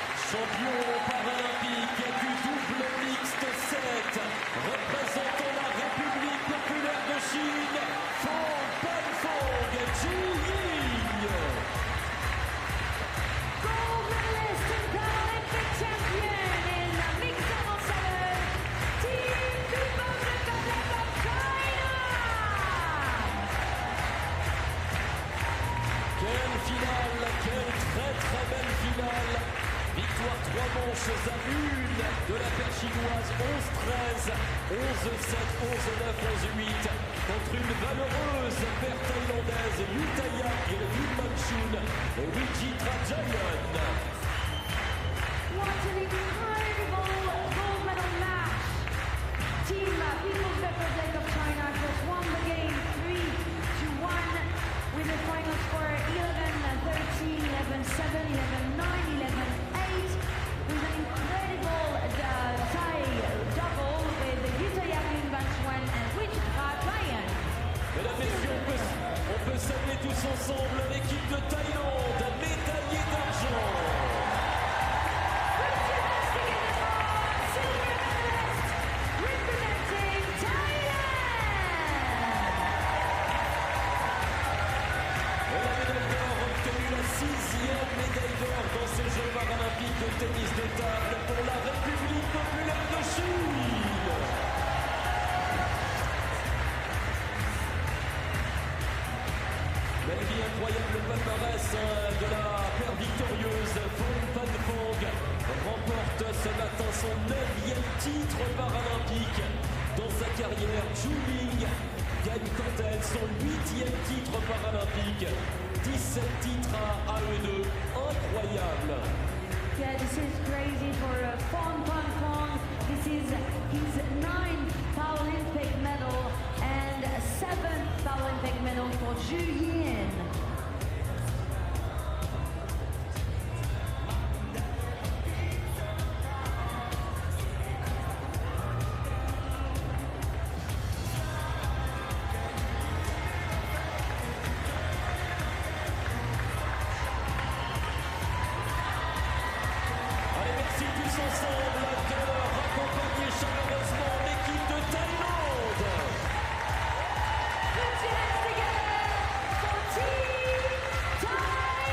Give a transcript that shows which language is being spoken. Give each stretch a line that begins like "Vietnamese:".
French: Champion paralympique du double mixte 7, représentant la République populaire de Chine, Fong Pan-Fong Zhu-Ying.
English: Gold medalist and Paralympic champion in the mixed double 7, Team People's Republic of China.
French: Quelle finale, quelle très belle finale. Victoire 3 manches à 1 de la paire chinoise 11-13, 11-7, 11-9, 11-8 contre une valeureuse paire thaïlandaise Yutaya Yilmanchun et Wichitra Jayan.
English: What an incredible gold medal match. Team People's Republic of China just won the game 3-1 with the final score 11-13, 11-7, 11-9, 11-8 with an incredible Thai double with Yutaya Yilmanchun and Wichitra Jayan.
French: Mesdames, messieurs, on peut saluer tous ensemble l'équipe de Thaïlande, médaillée d'argent.
English: Representing Thailand.
French: Et la médaille d'or obtenue, la 6e médaille d'or dans ces Jeux paralympiques de tennis de table pour la République populaire de Chine. La vie incroyable palmarès de la paire victorieuse, Fong Pan-Fong remporte ce matin son 9e titre paralympique dans sa carrière. Zhu-Ying gagne quant à elle son 8e titre paralympique. 17 titres à eux deux, incroyable.
English: Yeah, this is crazy for Fong Pan-Fong. This is his 9th Paralympic medal and 7th Paralympic medal for Zhu Yin.
French: Allez, merci tous ensemble de raccompagner chaleureusement l'équipe de Thaïlande.
English: Put your hands together for Team Thailand.